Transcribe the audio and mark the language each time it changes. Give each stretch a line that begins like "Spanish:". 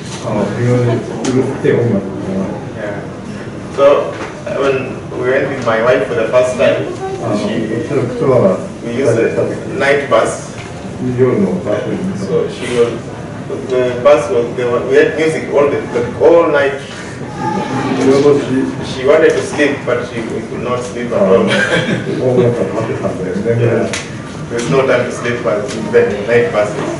Japanese: な非常にうるさい音楽
English: Yeah. So when we went with my wife for the first time,
Japanese: うちの妻が
English: we used a night bus.
Japanese: 夜のバスに
English: So the bus we had music all night.
Japanese: 夜通し
English: She wanted to sleep, but we could not sleep at all.
Japanese: 音楽がかかってたんで全
English: Yeah.
Japanese: 然
English: There's no time to sleep but in night buses.